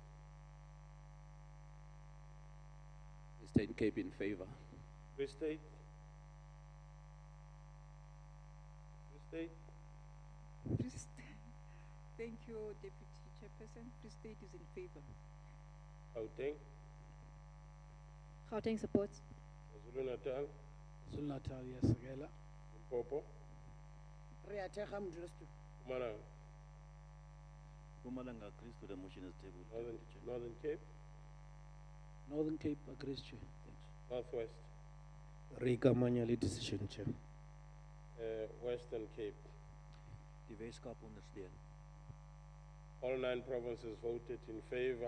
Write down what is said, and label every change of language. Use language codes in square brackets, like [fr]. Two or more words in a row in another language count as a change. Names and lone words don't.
[en] Eastern Cape in favor. Free State? Free State? Free State. Thank you, Deputy Chairperson. Free State is in favor. Gauteng? Gauteng supports. KwaZulu Natal? KwaZulu Natal, yes, Segela. Limpopo? Mpumalanga? Mpumalanga agrees to the motion as tabled. Northern Cape? Northern Cape agrees, Chair. Thanks. Northwest? Rika Manyali decision, Chair. Western Cape. [af] Die Weskaap ondersteun. [en] All 9 provinces voted in favor.